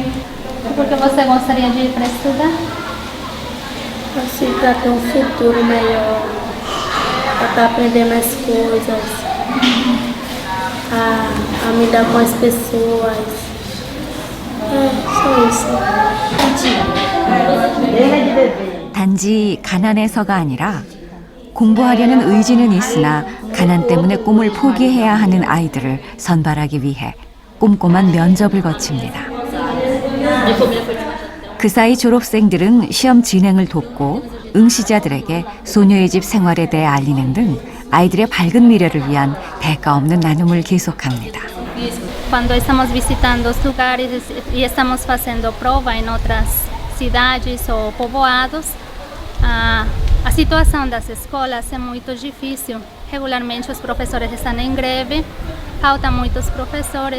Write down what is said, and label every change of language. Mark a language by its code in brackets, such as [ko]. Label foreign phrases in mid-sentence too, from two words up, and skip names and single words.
[pt] Porque você gostaria de ir para estudar? Assim, para ter um futuro melhor, para estar aprendendo mais coisas, a me dar com as pessoas. Só isso. [ko] 단지 가난해서가 아니라 공부하려는 의지는 있으나 가난 때문에 꿈을 포기해야 하는 아이들을 선발하기 위해 꼼꼼한 면접을 거칩니다. 그 사이 졸업생들은 시험 진행을 돕고 응시자들에게 소녀의 집 생활에 대해 알리는 등 아이들의 밝은 미래를 위한 대가 없는 나눔을 계속합니다. [pt] Quando estamos visitando os lugares e estamos fazendo prova em outras cidades ou povoados, a situação das escolas é muito difícil. Regularmente os professores estão em greve, faltam muitos professores.